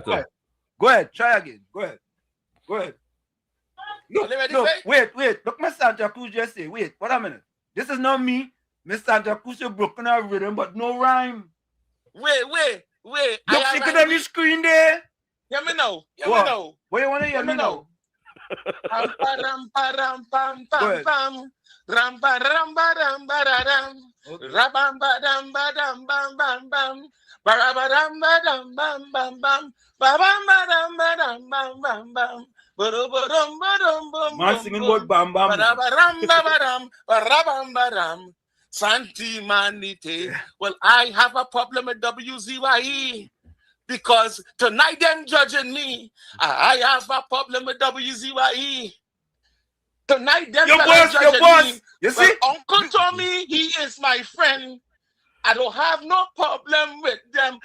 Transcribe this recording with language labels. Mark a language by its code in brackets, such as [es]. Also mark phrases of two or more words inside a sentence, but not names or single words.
[en] Go ahead. Try again. Go ahead. Look, wait. Look, Mr. Santa Cruz just say, wait, what a minute. This is not me. Mr. Santa Cruz, you're broken out rhythm, but no rhyme. Wait. Look, look at on the screen there. Hear me now. What you want to hear me now? Ram pa ram pam pam pam. Ram pa ram ba ram ba ra ram. Rabam ba dam ba dam bam bam bam. Barabadam ba dam bam bam bam. Babam ba dam ba dam bam bam bam. Badum badum bum. Man singing about bam bam. Barabaram babadam. Barabam badam. Santi Manite. Well, I have a problem with WZYE because tonight they're judging me. I have a problem with WZYE. Tonight they're judging me. You see? Well, Uncle Tommy, he is my friend. I don't have no problem with them.